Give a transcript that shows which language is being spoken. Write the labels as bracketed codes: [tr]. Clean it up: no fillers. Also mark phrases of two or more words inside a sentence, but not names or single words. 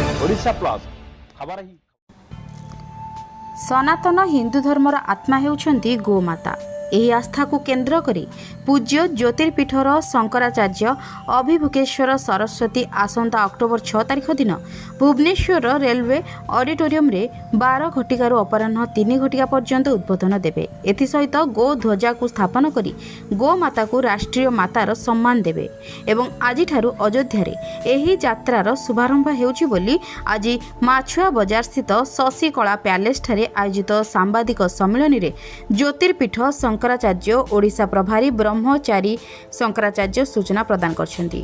[or] ଓଡ଼ିଶା ପ୍ଲସ ଖବର ହି ସନାତନ ହିନ୍ଦୁ ଧର୍ମର ଆତ୍ମା ହେଉଛନ୍ତି ଗୋମାତା। ଏହି ଆସ୍ଥାକୁ କେନ୍ଦ୍ର କରି ପୂଜ୍ୟ ଜ୍ୟୋତିର୍ପୀଠର ଶଙ୍କରାଚାର୍ଯ୍ୟ ଅଭିଭୁକେଶ୍ୱର ସରସ୍ୱତୀ ଆସନ୍ତା ଅକ୍ଟୋବର 6 ତାରିଖ ଦିନ ଭୁବନେଶ୍ୱର ରେଲୱେ ଅଡିଟୋରିୟମରେ 12 ଘଟିକାରୁ ଅପରାହ୍ନ 3 ଘଟିକା ପର୍ଯ୍ୟନ୍ତ ଉଦ୍ବୋଧନ ଦେବେ। ଏଥିସହିତ ଗୋ ଧ୍ୱଜାକୁ ସ୍ଥାପନ କରି ଗୋମାତାକୁ ରାଷ୍ଟ୍ରୀୟ ମାତାର ସମ୍ମାନ ଦେବେ ଏବଂ ଆଜିଠାରୁ ଅଯୋଧ୍ୟାରେ ଏହି ଯାତ୍ରାର ଶୁଭାରମ୍ଭ ହେଉଛି ବୋଲି ଆଜି ମାଛୁଆ ବଜାରସ୍ଥିତ ଶଶିକଳା ପ୍ୟାଲେସଠାରେ ଆୟୋଜିତ ସାମ୍ବାଦିକ ସମ୍ମିଳନୀରେ ଜ୍ୟୋତିର୍ପୀଠ ଶଙ୍କରାଚାର୍ଯ୍ୟ ଓଡ଼ିଶା ପ୍ରଭାରୀ ବ୍ରହ୍ମଚାରୀ ଶଙ୍କରାଚାର୍ଯ୍ୟ ସୂଚନା ପ୍ରଦାନ କରିଛନ୍ତି।